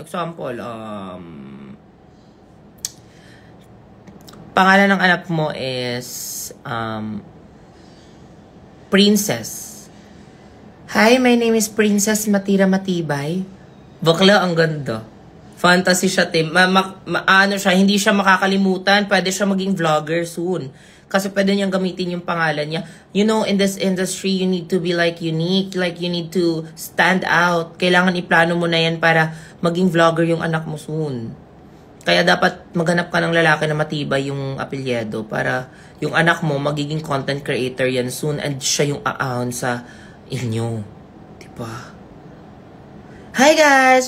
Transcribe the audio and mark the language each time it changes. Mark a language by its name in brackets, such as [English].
[Filipino] Example, pangalan ng anak mo is Princess. [English] Hi, my name is Princess Matira Matibay. [Filipino] Bakla, ang ganda. Fantasy siya, Tim. Siya, hindi siya makakalimutan. Pwede siya maging vlogger soon. Kasi pwede niyang gamitin yung pangalan niya. [English] You know, in this industry, you need to be like unique. Like, you need to stand out. [Filipino] Kailangan iplano mo na yan para maging vlogger yung anak mo soon. Kaya dapat maghanap ka ng lalaki na matibay yung apelyido para yung anak mo magiging content creator yan soon and siya yung aahon sa inyo. Diba? [English] Hi guys!